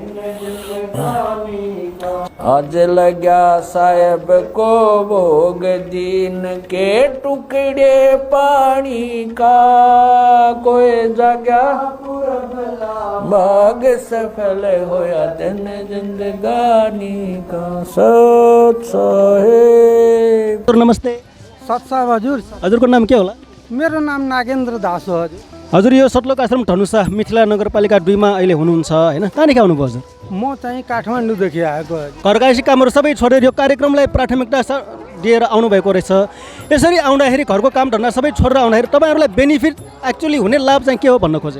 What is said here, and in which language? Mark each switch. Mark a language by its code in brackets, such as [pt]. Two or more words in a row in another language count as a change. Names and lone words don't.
[hi] आज लग्या साहेब को भोग दीन के टुकड़े पानी का, कोई जगह भाग सफल होया दिन जिंदगानी का। सत साहेब। [ne] नमस्ते। सत साहब हजुर। हजुरको नाम के होला? मेरो नाम नागेन्द्र दास हो हजुर। हजुर यो सतलोक आश्रम धनुषा मिथिला नगरपालिका 2 मा अहिले हुनुहुन्छ हैन? कहाँदेखि आउनुभयो हजुर? म चाहिँ काठमाडौँदेखि आएको हजुर। घरकासी कामहरू सबै छोडेर यो कार्यक्रमलाई प्राथमिकता दिएर आउनुभएको रहेछ। यसरी आउँदाखेरि घरको काम धन्दा सबै छोडेर आउँदाखेरि तपाईँहरूलाई [en] benefit actually [ne] हुने लाभ चाहिँ के हो भन्न खोजेको?